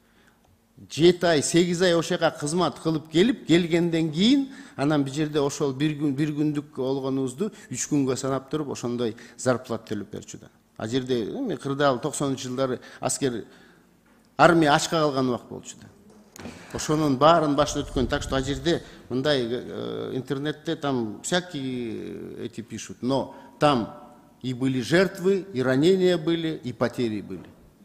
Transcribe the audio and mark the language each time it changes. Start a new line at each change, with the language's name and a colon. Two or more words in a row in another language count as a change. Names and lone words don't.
Kyrgyz: 7 ай, 8 ай ошоға кызмат кылып келгенден кийин, анан бул жерде ошол бир күндүк болгонубузду 3 күнгө санап туруп, ошондой зарплата төлөп берчү да. Ал жерде кырдаал 90-жылдары аскер армия ачка калган убак болчу да. Ошонун баарын башына өткөн.
Russian: Так что
Kyrgyz: ал жерде мындай интернетте
Russian: там всякие эти пишут, но там и были жертвы, и ранения были, и потери были.